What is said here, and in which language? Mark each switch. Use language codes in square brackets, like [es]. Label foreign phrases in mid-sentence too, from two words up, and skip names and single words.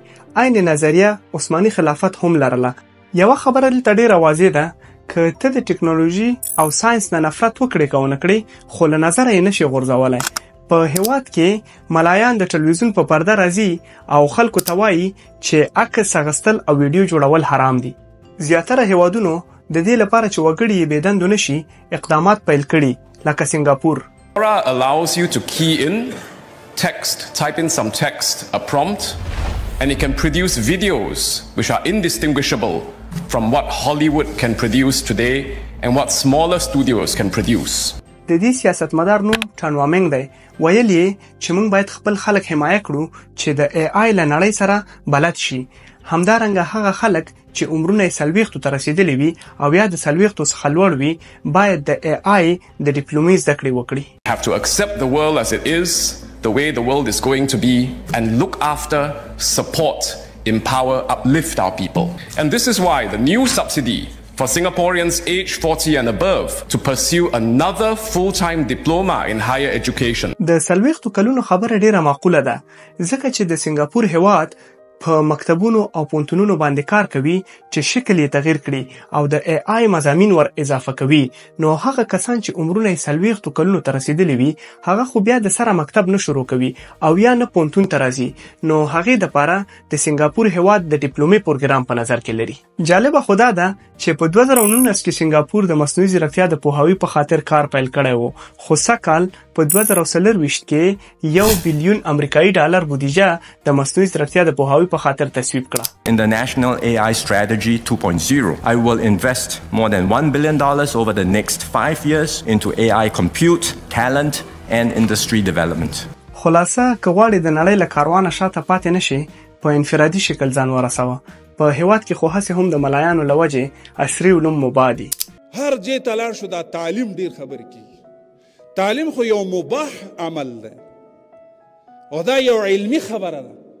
[ps] عین نظریه عثماني خلافت هم لرله. یوه خبره دلته ډېره واضح ده که ته د ټکنالوژي او ساينس نه نفرت وکړې که ونه کړې خو له نظره یې نشي غورځولی. په هیواد کې ملایان د ټلویزیون په پرده راځي او خلکو ته وایي چې عکس اخیستل او ویډیو جوړول حرام دي. زیاتره هیوادونو د دې لپاره چې وګړي یې بېدندو نشي اقدامات پیل کړي لکه سنګاپور. [en] allows you to key in text, type in some text, a prompt, and it can produce videos which are indistinguishable from what Hollywood can produce today and what smaller studios can produce. [ps] د دې سیاستمدار نوم ټان وامنګ دی. ویل یې چې موږ باید خپل خلک حمایه کړو چې د AI له نړۍ سره بلد شي. همدارنګه هغه خلک چې عمرونه یې 40 ته رسیدلی وي او یا د 40 څخه لوړ وي باید د AI د ډیپلومي زده کړې وکړي. [en] Have to accept the world as it is, the way the world is going to be, and look after, support, empower, uplift our people. And this is why the new subsidy for Singaporeans aged 40 and above to pursue another full-time diploma in higher education. [ps] د 40 کلونو خبره ډیره معقوله ده ځکه چې د سنگاپور هیواد په مکتبونو او پونتونونو باندې کار کوي چې شکل یې تغییر کړي او د AI مضامین ور اضافه کوي. نو هغه کسان چې عمرونه یې 40 کلونو ته رسیدلی وي هغه خو بیا د سره مکتب نه شروع کوي او یا نه پونتون ته راځي. نو هغې دپاره د سنګاپور هیواد د ډیپلومي پروګرام په نظر کې لري. جالبه خو دا ده چې په 2019 کې سنګاپور د مصنوعي ځیرکتیا د پوهاوي په خاطر کار پیل کړی و، خو سږکال په 2024 کې $1 بلیون امریکایي ډالر بودیجه د مصنوعي ځیرکتیا د پوهاوي په خاطر تصویب کړه. [en] In the National AI Strategy 2.0, I will invest more than $1 billion over the next 5 years into AI compute, talent, and industry development. [ps] خلاصه که غواړې د نړۍ له کاروانه شاته پاتې نشي په انفرادي شکل ځان ورسوه. په هیواد کې خو هسې هم د ملایانو له وجې عصري علوم مباح دي. هر ځای ته لاړ شو دا تعلیم ډېر خبرې کېږي. تعلیم خو یو مباح عمل دی او دا یو علمي خبره ده.